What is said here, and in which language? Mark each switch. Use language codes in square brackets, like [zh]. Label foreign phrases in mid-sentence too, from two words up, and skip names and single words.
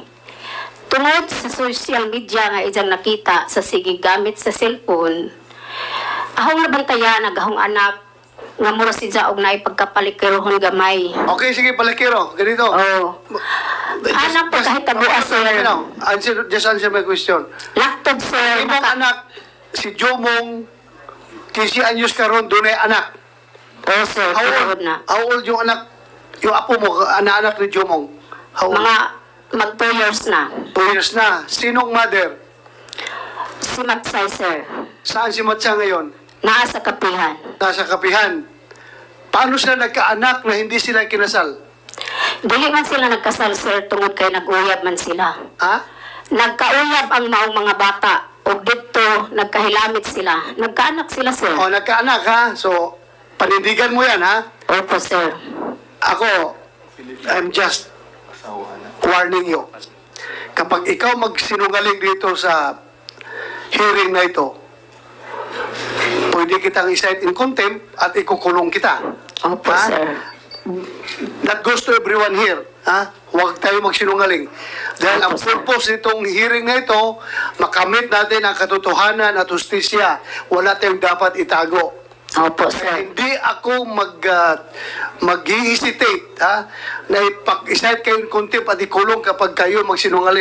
[ceb] Tungod sa [en] social media [ceb] nga ijang nakita sa sige gamit sa cellphone, ahong nabantayan agahong anak nga mura siya og naay pagkapalikirohon gamay. Okay, sige, palakiro. Ganito. Oh. Anak pagkahitabuan, sir. [en] Just answer my question. Laptop, sir. [ceb] Imong anak, si Jomong, 15 anyos karon dunay anak. Oh, sir, tinuod na. [en] How old [tl] yung anak, yung apo mo, anak ni Jomong? [en] How old? [tl] Mga mag 2 years na. 2 years na. Sinong mother? Si Matsay, sir. Saan si Matsa ngayon? [ceb] Naa sa kapihan. [tl] Nasa kapihan. Paano sila nagkaanak na hindi sila kinasal? [ceb] Dili man sila nagkasal, sir, tungod kay nag-uyab man sila. Ha? Nagkauyab ang maong mga bata. O dito, nagkahilamit sila. Nagkaanak sila, sir. [tl] O, nagkaanak ha? So, panindigan mo yan ha? Opo, sir. [en] Ako, I'm just warning you. [tl] Kapag ikaw magsinungaling dito sa hearing na ito, pwede kitang i-cite [en] in contempt [tl] at ikukulong kita. Opo, Ha? sir. [en] That goes to everyone here. Ha? [tl] Huwag tayo magsinungaling. Dahil ang purpose nitong hearing na ito, makamit natin ang katotohanan at justisya. Wala tayong dapat itago. Opo, Kaya sir. hindi ako mag-hesitate na ipag-isite kayo ng contempt at ikulong kapag kayo magsinungaling.